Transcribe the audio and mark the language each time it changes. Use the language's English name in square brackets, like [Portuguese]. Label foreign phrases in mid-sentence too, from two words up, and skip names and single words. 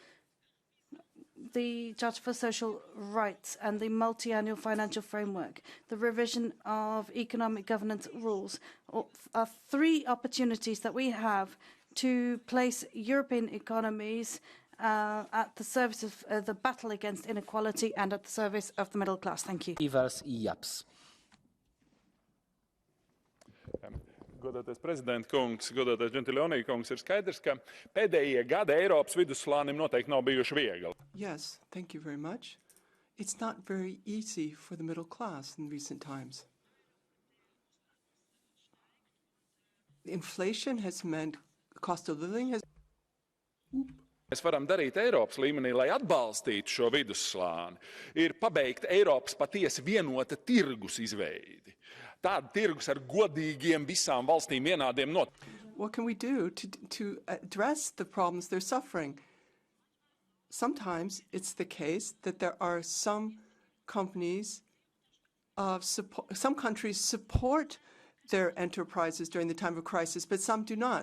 [English] The Charter for Social Rights and the multi-annual financial framework, the revision of economic governance rules are three opportunities that we have to place European economies at the service of the battle against inequality and at the service of the middle class. Thank you. Ivars Japs. [Latvian] Godātais prezidenta kungs, godātais Gentiloni kungs, ir skaidrs, ka pēdējie gadi Eiropas vidusslānim noteikti nav bijuši viegli. [English] Yes, thank you very much. It's not very easy for the middle class in recent times. Inflation has meant cost of living has... [Latvian] Mēs varam darīt Eiropas līmenī, lai atbalstītu šo vidusslāni, ir pabeigt Eiropas patiesi vienota tirgus izveidi. Tāda tirgus ar godīgiem visām valstīm vienādiem noteikumiem. [English] What can we do to address the problems they're suffering? Sometimes it's the case that there are some companies some countries support their enterprises during the time of crisis, but some do not.